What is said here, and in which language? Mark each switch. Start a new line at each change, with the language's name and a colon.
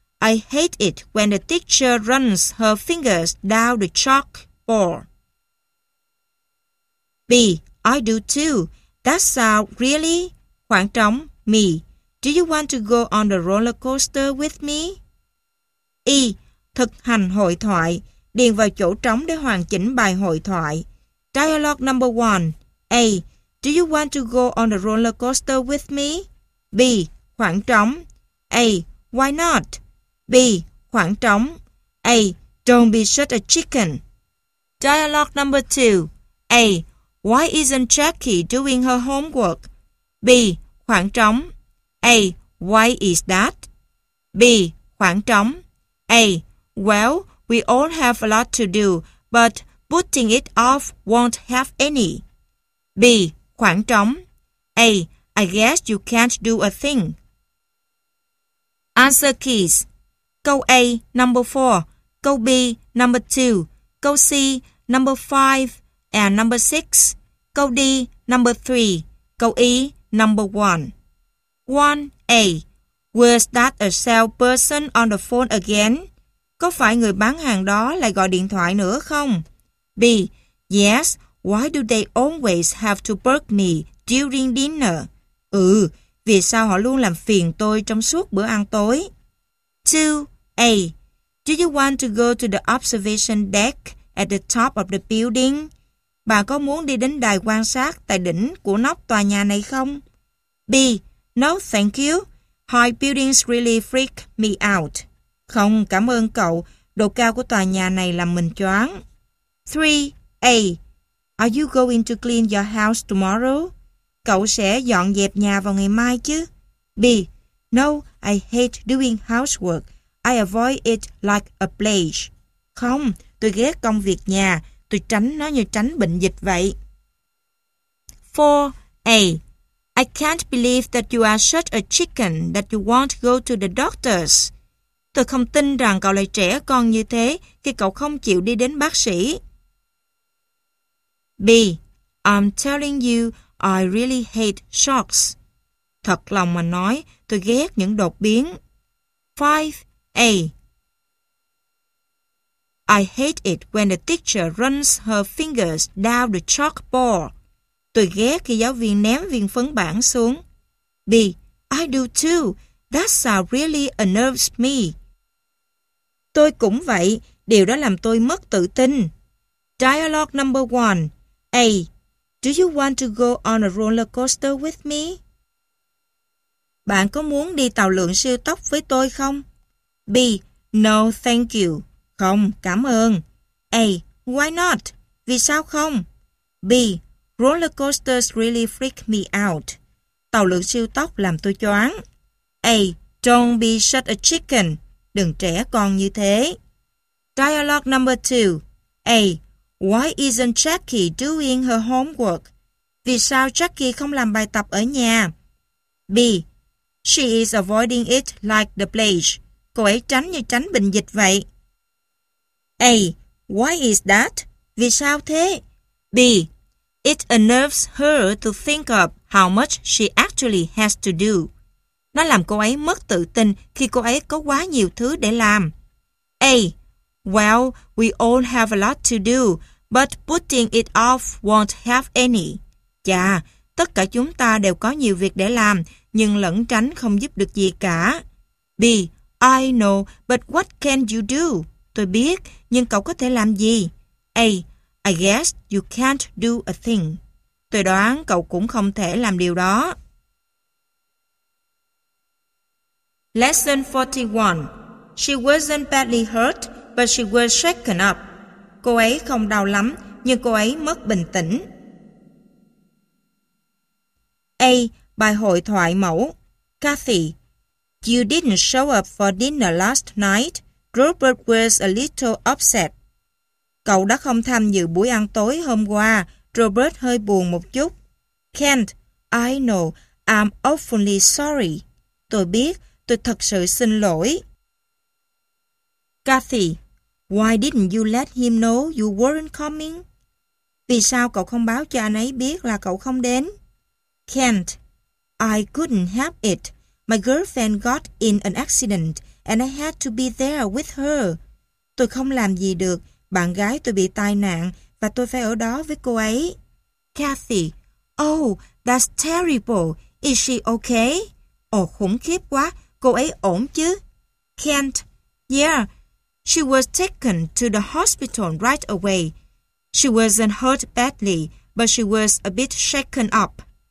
English: I hate it when the teacher runs her fingers down the chalkboard. B. I do too. That sounds really
Vietnamese: khoảng trống. Me.
English: Do you want to go on the roller coaster with me?
Vietnamese: E. Thực hành hội thoại. Điền vào chỗ trống để hoàn chỉnh bài hội thoại.
English: Dialogue number 1. A. Do you want to go on the roller coaster with me?
Vietnamese: B. Khoảng trống.
English: A. Why not?
Vietnamese: B. Khoảng trống.
English: A. Don't be such a chicken. Dialogue number 2. A. Why isn't Jackie doing her homework?
Vietnamese: B. Khoảng trống.
English: A. Why is that?
Vietnamese: B. Khoảng trống.
English: A. Well, we all have a lot to do, but putting it off won't have any.
Vietnamese: B. Khoảng trống.
English: A. I guess you can't do a thing. Answer keys. Câu A, number 4. Câu B, number 2. Câu C, number 5. And number 6. Câu D, number 3. Câu E, number 1. 1A. Was that a salesperson on the phone again?
Vietnamese: Có phải người bán hàng đó lại gọi điện thoại nữa không?
English: B. Yes. Why do they always have to bug me during dinner?
Vietnamese: Ừ, vì sao họ luôn làm phiền tôi trong suốt bữa ăn tối?
English: 2A. Do you want to go to the observation deck at the top of the building?
Vietnamese: Bà có muốn đi đến đài quan sát tại đỉnh của nóc tòa nhà này không?
English: B. No, thank you. High buildings really freak me out.
Vietnamese: Không, cảm ơn cậu. Độ cao của tòa nhà này làm mình choáng.
English: 3A. Are you going to clean your house tomorrow?
Vietnamese: Cậu sẽ dọn dẹp nhà vào ngày mai chứ?
English: B. No, I hate doing housework. I avoid it like a plague.
Vietnamese: Không, tôi ghét công việc nhà. Tôi tránh nó như tránh bệnh dịch vậy.
English: 4A. I can't believe that you are such a chicken that you won't go to the doctors.
Vietnamese: Tôi không tin rằng cậu lại trẻ con như thế khi cậu không chịu đi đến bác sĩ.
English: B. I'm telling you, I really hate sharks.
Vietnamese: Thật lòng mà nói, tôi ghét những đột biến.
English: 5A. I hate it when the teacher runs her fingers down the chalkboard.
Vietnamese: Tôi ghét khi giáo viên ném viên phấn bảng xuống.
English: B. I do too. That sound really unnerves me.
Vietnamese: Tôi cũng vậy. Điều đó làm tôi mất tự tin.
English: Dialogue number 1. A. Do you want to go on a roller coaster with me?
Vietnamese: Bạn có muốn đi tàu lượn siêu tốc với tôi không?
English: B. No, thank you.
Vietnamese: Không, cảm ơn.
English: A. Why not?
Vietnamese: Vì sao không?
English: B. Roller coasters really freak me out.
Vietnamese: Tàu lượn siêu tốc làm tôi choáng.
English: A. Don't be such a chicken.
Vietnamese: Đừng trẻ con như thế.
English: Dialogue number 2. A. Why isn't Jackie doing her homework?
Vietnamese: Vì sao Jackie không làm bài tập ở nhà?
English: B. She is avoiding it like the plague.
Vietnamese: Cô ấy tránh như tránh bệnh dịch vậy.
English: A. Why is that?
Vietnamese: Vì sao thế?
English: B. It unnerves her to think of how much she actually has to do.
Vietnamese: Nó làm cô ấy mất tự tin khi cô ấy có quá nhiều thứ để làm.
English: A. Well, we all have a lot to do, but putting it off won't have any.
Vietnamese: Chà, tất cả chúng ta đều có nhiều việc để làm, nhưng lẩn tránh không giúp được gì cả.
English: B. I know, but what can you do?
Vietnamese: Tôi biết, nhưng cậu có thể làm gì?
English: A. I guess you can't do a thing.
Vietnamese: Tôi đoán cậu cũng không thể làm điều đó.
English: Lesson 41. She wasn't badly hurt, but she was shaken up.
Vietnamese: Cô ấy không đau lắm, nhưng cô ấy mất bình tĩnh. A. Bài hội thoại mẫu.
English: Kathy, you didn't show up for dinner last night. Rupert was a little upset.
Vietnamese: Cậu đã không tham dự buổi ăn tối hôm qua. Robert hơi buồn một chút.
English: Kent, I know. I'm awfully sorry.
Vietnamese: Tôi biết, tôi thật sự xin lỗi.
English: Kathy, why didn't you let him know you weren't coming?
Vietnamese: Vì sao cậu không báo cho anh ấy biết là cậu không đến?
English: Kent, I couldn't help it. My girlfriend got in an accident and I had to be there with her.
Vietnamese: Tôi không làm gì được. Bạn gái tôi bị tai nạn và tôi phải ở đó với cô ấy.
English: Kathy, oh, that's terrible. Is she okay?
Vietnamese: Oh, khủng khiếp quá. Cô ấy ổn chứ?
English: Kent, yeah. She was taken to the hospital right away. She wasn't hurt badly, but she was a bit shaken up.